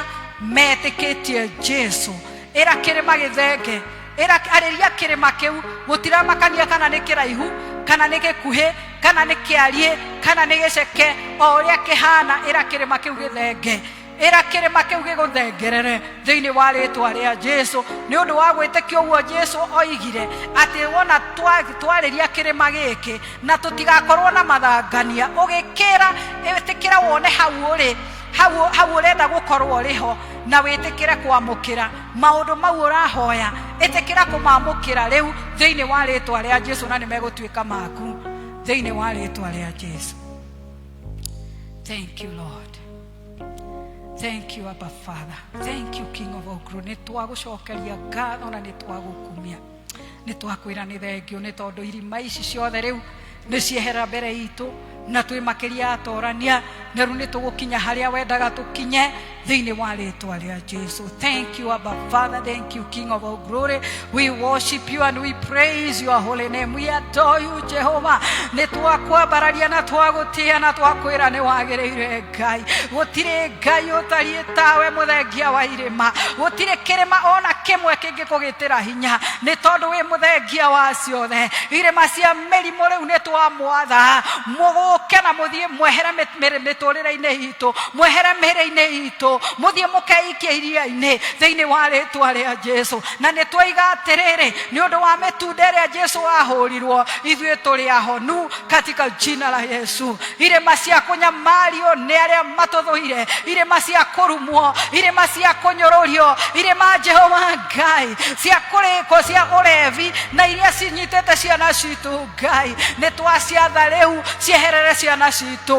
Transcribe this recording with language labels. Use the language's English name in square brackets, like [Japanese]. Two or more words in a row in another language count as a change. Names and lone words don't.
[Kikuyu] metikitie Jesu era kirima githenge era ariria kirima kiu gutira makania kana ni kiraihu kana ni gikuhi kana ni kiarie kana ni giceke o uria kihana era kirima kiu githenge era kirima kiu giguthengerere thiini wa ritwa ria Jesu ni undu wa gwitikio guo Jesu oigire ati wona twariria kirima giki na tutigakorwo na mathangania ugikira etikira wone hau urenda gukorwo riho na witikire kwamukira maundu mau urahoya etikira kumamukira riu thiini wa ritwa ria Jesu na nimegutuika maku thiini wa ritwa ria Jesu. [English] Thank you, Lord. Thank you, Abba Father. Thank you, King of all glory. [Kikuyu] Nitwagucokeria ngatho na nitwagukumia nitwakwira ni thengio ni tondu irima ici ciothe riu ni ciehera mbere itu na twi makiria atorania na riu nitugukinya haria wendaga tukinye thiini wa ritwa ria Jesu. [English] Thank you, Abba Father. Thank you, King of all glory. We worship you and we praise your holy name. We adore you, Jehovah. [Kikuyu] Nitwakwambararia na twagutia na twakwira ni wagiriire Ngai. Gutire Ngai utari tawe muthengia wa irima. Gutire kirima ona kimwe kingikugitira hinya ni tondu wi muthengia wa ciothe. Irima cia mirimu riu nitwamwatha muguke na muthie mwehere mitorere-ine itu mwehere mĩĩrĩ-inĩ itu muthie mukeikia iria-inĩ thĩinĩ wa rĩtwa rĩa Jesu na nĩ twoiga atĩrĩrĩ nĩ ũndũ wa mĩtunda ĩrĩa Jesu ahũrirwo ithuĩ tũrĩ ahonu [Swahili] katika jina la Yesu. [Kikuyu] Irema cia kũnyamario nĩ arĩa matũthũire, irema cia kũrumwo, irema cia kũnyũrũrio, irema Jehova Ngai cia kũrĩkwo cia ũrevi na iria cinyitĩte ciana citũ Ngai nĩ twaciatha rĩu cieherere ciana citũ.